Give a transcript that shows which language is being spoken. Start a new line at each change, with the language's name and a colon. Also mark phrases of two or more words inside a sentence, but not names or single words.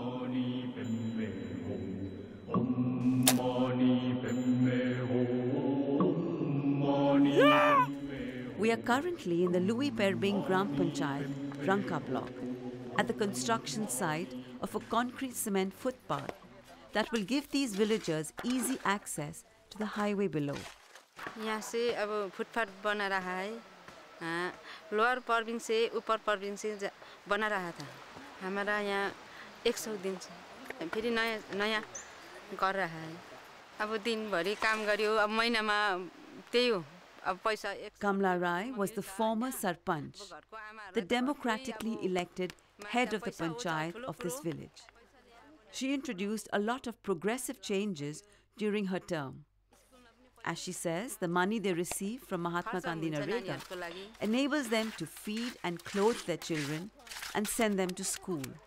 English: We are currently in the Louis Perbing Gram Panchayat, Ranka block, at the construction site of a concrete cement footpath that will give these villagers easy access to the highway below.
Hindi: यहाँ से अब फुटपाथ बना रहा है, लोअर परबिंग से ऊपर परबिंग से बना रहा था। हमारा यहाँ 100 दिन से फिर नया कर रहा है।
Nepali: अब दिन भरी काम गरियो, अब महीनामा त्यही हो।
English: Kamla Rai was the former Sarpanch, the democratically elected head of the panchayat of this village. She introduced a lot of progressive changes during her term. As she says, the money they receive from Mahatma Gandhi Narega enables them to feed and clothe their children and send them to school.